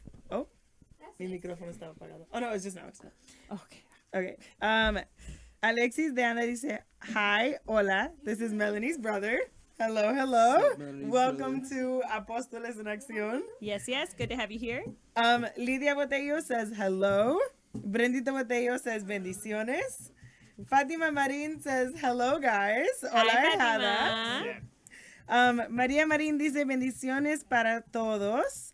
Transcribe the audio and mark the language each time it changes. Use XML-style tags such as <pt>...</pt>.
<es>Oh, mi micrófono estaba apagado.</es> <en>Oh, no, it's just now. It's not. Okay. Okay. Alexis de Anda</en> <es>dice,</es> <en>hi,</en> <es>hola,</es> <en>this is Melanie's brother. Hello. What's up, Melanie's Welcome to Apóstoles en Acción. Yes, good to have you here. Lidia Botello says hello. Brendita Botello says bendiciones. Fátima Marín says hello, guys.</en> <es>Hola,</es> <en>Hi, Fátima.</en> <es>María Marín dice bendiciones para todos.</es>